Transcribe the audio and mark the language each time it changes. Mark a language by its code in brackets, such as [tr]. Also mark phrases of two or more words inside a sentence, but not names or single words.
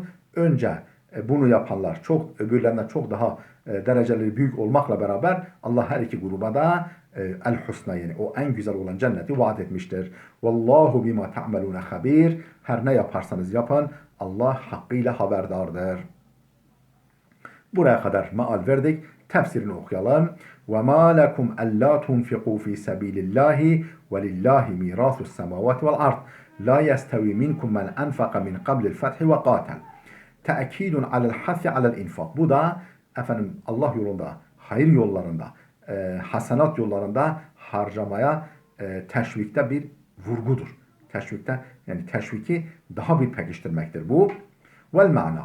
[tr] Önce bunu yapanlar öbürlerinden çok daha dereceleri büyük olmakla beraber Allah her iki gruba da el-husna yani o en güzel olan cenneti vaat etmiştir. [ar] والله بما تعملون خبير. [tr] Her ne yaparsanız yapın Allah hakkıyla haberdardır. Buraya kadar meal verdik. Tefsirini okuyalım. [ar] وَمَا لَكُمْ أَلَّا تُنْفِقُوا فِي سَب۪يلِ اللّٰهِ وَلِلّٰهِ مِيرَاثُ السَّمَوَاتِ وَالْأَرْضِ لَا يَسْتَوِي مِنْكُمْ مَنْ أَنْفَقَ مِنْ قَبْلِ الْفَتْحِ وَقَاتَلَ. تأكيد على الحث على الإنفاق. [tr] Bu da Allah yolunda, hayır yollarında, hasenat yollarında harcamaya teşvikte bir vurgudur. Teşviki daha bir pekiştirmektir bu. [ar] والمعنى.